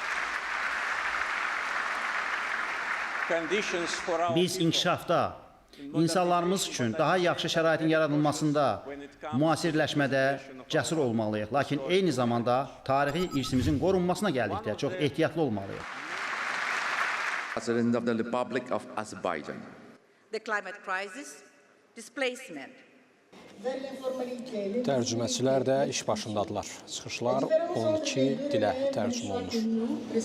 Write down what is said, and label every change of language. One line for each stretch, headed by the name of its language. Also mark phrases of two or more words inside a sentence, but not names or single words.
Azerbaijani: Biz inkişafda insanlarımız üçün daha yaxşı şəraitin yaradılmasında, müasirləşmədə cəsur olmalıyıq. Lakin eyni zamanda tarixi irsimizin qorunmasına gəldikdə çox ehtiyatlı olmalıyıq.
English: President of the Republic of Azerbaijan. The climate crisis, displacement.
Azerbaijani: Tərcüməçilər də iş başındadırlar. Çıxışlar 12 dilə tərcümə olunur.